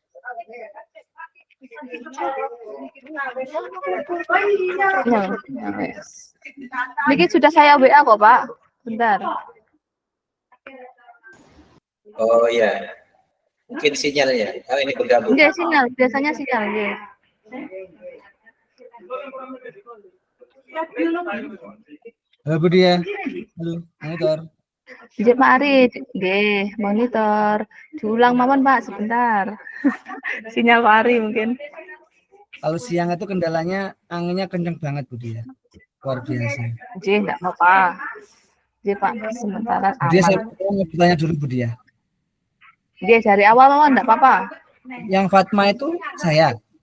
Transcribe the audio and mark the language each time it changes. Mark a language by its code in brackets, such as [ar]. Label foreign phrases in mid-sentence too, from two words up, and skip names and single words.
[id] Niki sudah saya WA kok, Pak. Bentar. Oh iya. Mungkin sinyalnya. Oh ini bergabung. Enggak sinyal, biasanya sinyal, nggih. Halo Bu Diah. Halo, monitor. Nggih Pak Ari, nggih, monitor. Diulang mawon Pak, sebentar. Sinyal Pak Ari mungkin. Kalau siang itu kendalanya anginnya kenceng banget Bu Diah. Luar biasa. Nggih, enggak apa-apa. Nggih Pak, sementara Bu Diah, saya aman. mau bertanya dulu Bu Diah. Nggih, dari awal mawon enggak apa-apa. Yang Fatma itu saya.